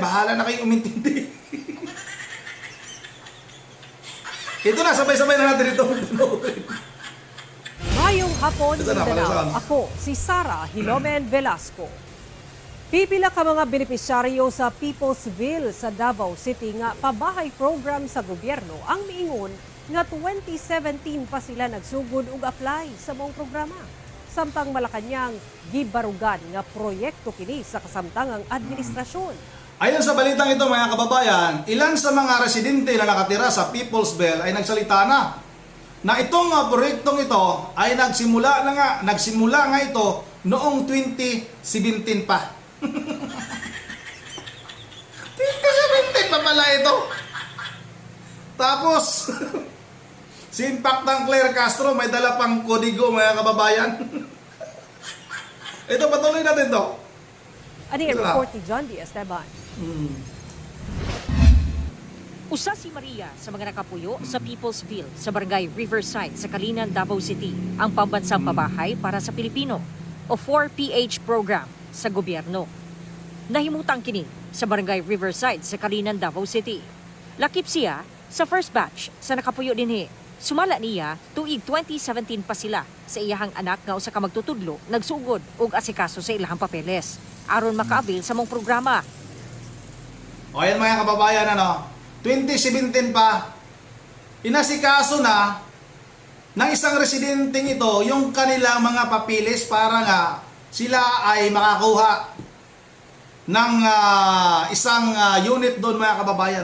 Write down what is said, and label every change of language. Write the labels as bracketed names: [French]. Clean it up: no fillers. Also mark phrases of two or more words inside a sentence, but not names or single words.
[Filipino] Bahala na kayong umintindi. Ito na, sabay-sabay na natin itong panoorin. Ngayong hapon, Mindanao, ako si Sara Hilomen Velasco. [Cebuano] Pipila ka mga benepisyaryo sa People's Bill sa Davao City nga pabahay program sa gobyerno ang miingon nga 2017 pa sila nagsugod og apply sa mong programa. Samtang Malacañang gibarugan nga proyekto kini sa kasamtangang administrasyon. [Filipino] Ayon sa balitang ito mga kababayan, ilan sa mga residente na nakatira sa People's Bill ay nagsalita na itong proyektong ito ay nagsimula nga ito noong 2017 pa. 2017 pa pala ito. Tapos si Impactang Claire Castro may dala pang kodigo mga kababayan. Ito, patuloy natin to. Ano yung report ni John D. Esteban? [Cebuano] Usa si Maria sa mga nakapuyo sa People's Bill sa Barangay Riverside sa Kalinan, Davao City, ang [Filipino] pambansang pabahay para sa Pilipino [Cebuano] o 4PH program sa gobyerno. Nahimutang kini sa Barangay Riverside sa Kalinan, Davao City. Lakip siya sa [English] first batch [Cebuano] sa nakapuyo dinhi. Sumala niya tuig 2017 pa sila sa iyahang anak nga usa ka magtutudlo nagsugod og asikaso sa ilahang papeles aron makaabil sa mong programa. [Filipino] O yan mga kababayan, 2017 pa, inasikaso na ng isang residenteng ito yung kanilang mga papilis para nga sila ay makakuha ng isang unit doon mga kababayan.